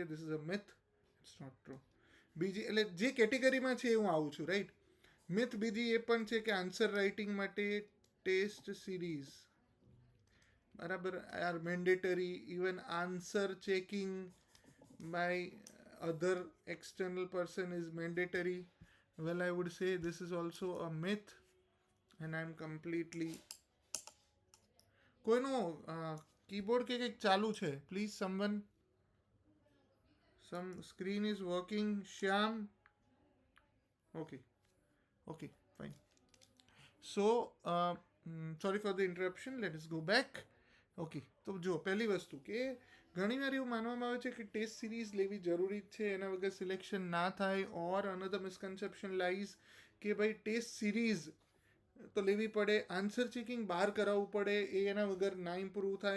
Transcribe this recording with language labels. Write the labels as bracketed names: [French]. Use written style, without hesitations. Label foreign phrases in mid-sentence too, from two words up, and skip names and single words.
[English] This is a myth. It's not true. [Gujarati] બીજી એટલે જે કેટેગરીમાં છે એ હું આવું છું, રાઈટ. મિથ બીજી એ પણ છે કે [English] answer writing [Gujarati] માટે [English] test series [Gujarati] બરાબર [English] are mandatory. even answer checking by other external person is mandatory. Well, I would say this is also a myth and I'm completely... [Gujarati] કોઈનું કીબોર્ડ કે કંઈક ચાલુ છે? [English] please someone. some screen is working. શ્યામ. Okay, fine. So sorry for the interruption. Let us go back. [Gujarati] ઓકે, તો જો પહેલી વસ્તુ કે ઘણીવાર એવું માનવામાં આવે છે કે [English] test series [Gujarati] લેવી જરૂરી જ છે, એના વગર સિલેક્શન ના થાય. [English] or another misconception lies [Gujarati] કે ભાઈ [English] test series [Gujarati] તો લેવી પડે, [English] answer checking [Gujarati] બહાર કરાવવું પડે, એ એના વગર ના ઇમ્પ્રૂવ થાય.